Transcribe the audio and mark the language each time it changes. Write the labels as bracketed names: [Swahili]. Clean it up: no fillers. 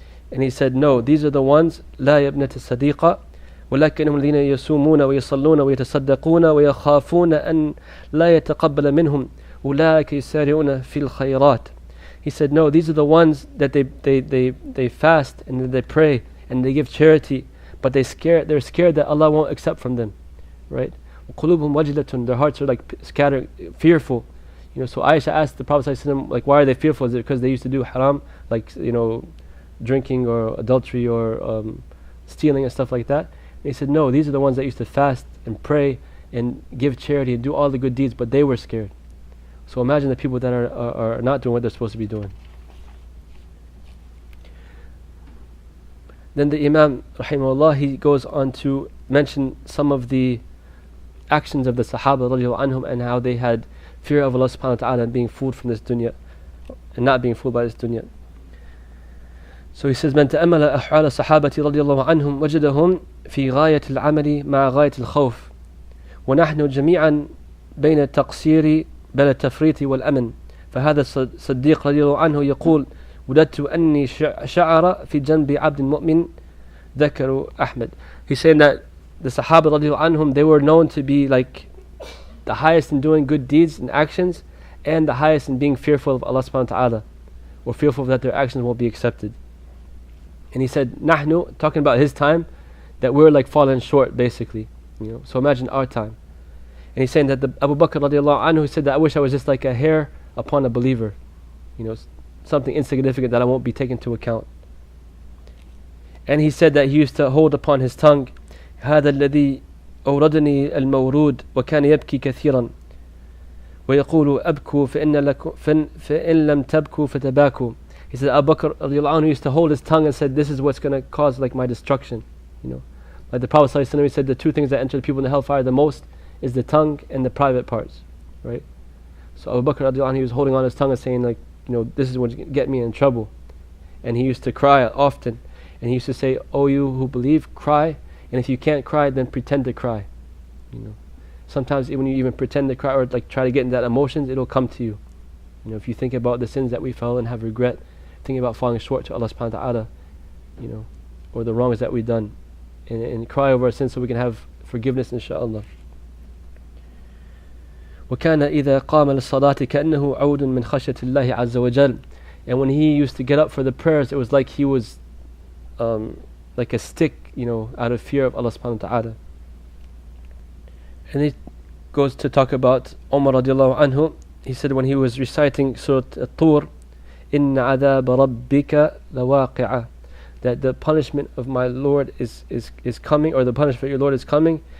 [English] And he said, no, these are the ones, [Arabic] لا يا ابنة الصديقة ولكنهم الذين يصومون ويصلون ويتصدقون ويخافون أن لا يتقبل منهم أولئك يسارعون في الخيرات. [English] He said, no, these are the ones that they fast and they pray and they give charity, but they're scared that Allah won't accept from them, right? [Arabic] قلوبهم وجلة, [English] their hearts are like scattered, fearful. So Aisha asked the Prophet ﷺ, like, why are they fearful? Is it because they used to do haram, like drinking or adultery or stealing and stuff like that? And he said, no, these are the ones that used to fast and pray and give charity and do all the good deeds, but they were scared. So imagine the people that are not doing what they're supposed to be doing. Then the Imam, rahimahullah, he goes on to mention some of the actions of the Sahaba radiallahu anhum, and how they had fear of Allah subhanahu wa ta'ala and being fooled from this dunya, and not being fooled by this dunya. So he says, [Arabic] من تأمل أحوال الصحابة رضي الله عنهم وجدهم في غاية العمل مع غاية الخوف ونحن جميعا بين التقصير بل التفريط والأمن. فهذا الصديق رضي الله عنه يقول وددت أني شعر في جنب عبد مؤمن ذكر أحمد. [English] He's saying that the Sahaba [Arabic] رضي الله عنهم, [English] they were known to be like the highest in doing good deeds and actions, and the highest in being fearful of Allah subhanahu wa ta'ala, or fearful that their actions won't be accepted. And he said, nahnu, talking about his time, that we're like falling short, basically. So imagine our time. And he's saying that the Abu Bakr radiallahu anhu, he said that I wish I was just like a hair upon a believer. Something insignificant that I won't be taken into account. And he said that he used to hold upon his tongue, [Arabic] هذا الذي أوردني المورود وكان يبكي كثيرا ويقول أبكوا فإن لم تبكوا فتباكوا. [English] He said Abu Bakr radiallahu anhu used to hold his tongue and said, this is what's going to cause like my destruction. Like the Prophet sallallahu alaihi wasallam, he said the two things that enter the people in the hellfire the most is the tongue and the private parts, right? So Abu Bakr radiallahu anhu, he was holding on his tongue and saying like, this is what's going to get me in trouble. And he used to cry often, and he used to say, oh, you who believe, cry, and if you can't cry, then pretend to cry. Sometimes when you even pretend to cry or like try to get in that emotions, it'll come to you. If you think about the sins that we fell and have regret, thinking about falling short to Allah subhanahu wa ta'ala, or the wrongs that we've done, and cry over our sins so we can have forgiveness, inshaAllah. [Arabic] وكان إذا قام للصلاة كأنه عود من خشية الله عز وجل. [English] And when he used to get up for the prayers, it was like he was like a stick, out of fear of Allah subhanahu wa ta'ala. And he goes to talk about Umar radiallahu anhu. He said when he was reciting Surah At-Tur, [Arabic] إِنَّ عَذَابَ رَبِّكَ لَوَاقِعَةٌ, [English] that the punishment of my Lord is coming, or the punishment of your Lord is coming.